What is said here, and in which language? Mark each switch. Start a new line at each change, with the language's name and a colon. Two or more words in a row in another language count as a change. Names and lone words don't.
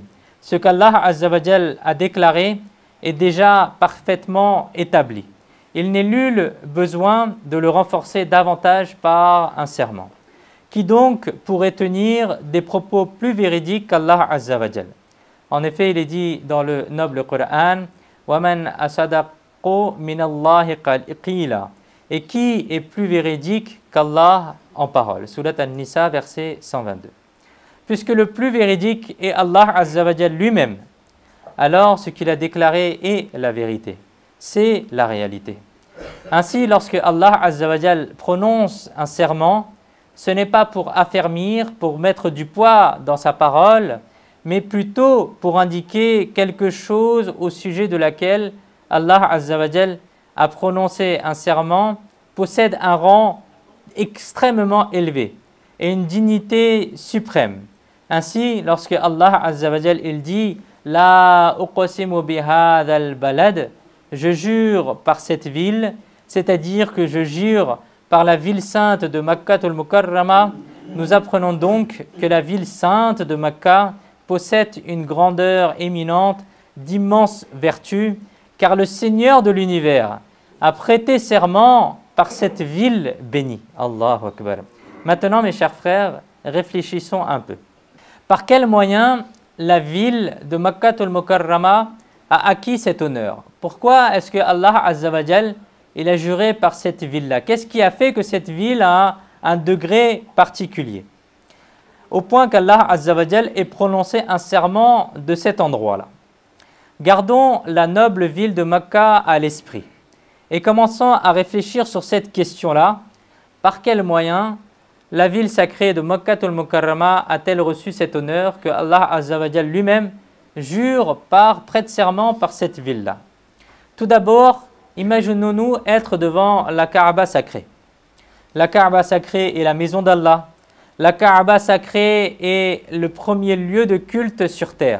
French: Ce qu'Allah
Arabic: عز وجل
French: a déclaré est déjà parfaitement établi. Il n'est nul besoin de le renforcer davantage par un serment. Qui donc pourrait tenir des propos plus véridiques qu'Allah
Arabic: عز وجل?
French: En effet, il est dit dans le noble Coran
Arabic: وَمَنْ أَصَدَقُ مِنَ اللَّهِ قِيلًا.
French: Et qui est plus véridique qu'Allah en parole? Surat An-Nisa, verset 122. Puisque le plus véridique est Allah
Arabic: عز وجل
French: lui-même, alors ce qu'il a déclaré est la vérité, c'est la réalité. Ainsi, lorsque Allah
Arabic: عز وجل
French: prononce un serment, ce n'est pas pour affermir, pour mettre du poids dans sa parole, mais plutôt pour indiquer quelque chose au sujet de laquelle Allah
Arabic: عز وجل
French: a prononcé un serment, possède un rang extrêmement élevé et une dignité suprême. Ainsi, lorsque Allah
Arabic: عز وجل
French: il dit «
Arabic: لا أقسم بهذا البلد
French: » je jure par cette ville, c'est-à-dire que je jure par la ville sainte de Makka al-Mukarrama, nous apprenons donc que la ville sainte de Makka possède une grandeur éminente, d'immenses vertus, car le Seigneur de l'univers a prêté serment par cette ville bénie.
Arabic: الله أكبر.
French: Maintenant, mes chers frères, réfléchissons un peu. Par quel moyen la ville de Makka al-Mukarrama a acquis cet honneur? Pourquoi est-ce que Allah
Arabic: عز وجل,
French: il a juré par cette ville-là? Qu'est-ce qui a fait que cette ville a un degré particulier? Au point qu'Allah
Arabic: عز وجل
French: ait prononcé un serment de cet endroit-là. Gardons la noble ville de Makka à l'esprit et commençons à réfléchir sur cette question-là. Par quel moyen la ville sacrée de Makka al-Mukarrama a-t-elle reçu cet honneur que Allah
Arabic: عز وجل
French: lui-même jure prête serment par cette ville-là? Tout d'abord, imaginons-nous être devant la Kaaba sacrée. La Kaaba sacrée est la maison d'Allah. La Kaaba sacrée est le premier lieu de culte sur terre.